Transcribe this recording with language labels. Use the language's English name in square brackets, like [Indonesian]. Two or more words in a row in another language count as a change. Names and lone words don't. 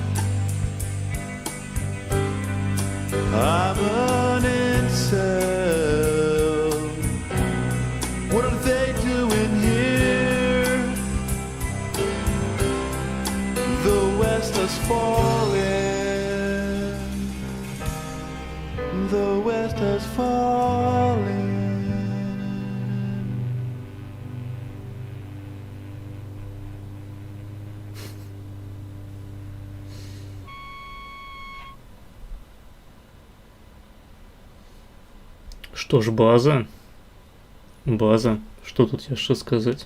[English] I'm an incel. What are they doing here? The West has fallen. The West has fallen. [Belarusian] Што ж, база. База. Што тут яшчэ сказаць?